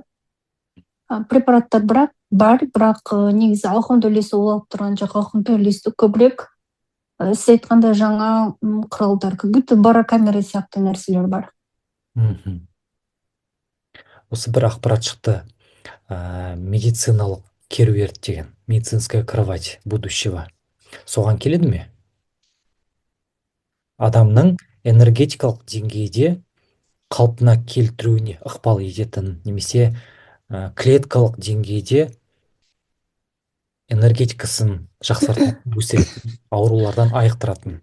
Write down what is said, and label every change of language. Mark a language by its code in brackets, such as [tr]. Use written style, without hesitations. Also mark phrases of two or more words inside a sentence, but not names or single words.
[kk] Препараттар бар, бірақ негізі ауқымды үлесі ол алып тұрған жоқ. Ауқымды үлесті көбірек сіз айтқанда жаңа құралдар, [ru] как будто [kk] барокамера сияқты нәрселер бар. Осы бір ақпарат шықты. Медициналық керуерт деген, [ru] медицинская кровать будущего. [kk] Соған келеді ме? Адамның энергетикалық деңгейде қалпына келтіруіне ықпал ететін, немесе клеткалық деңгейде энергетикасын жақсартатын, өсіретін, аурулардан айықтыратын.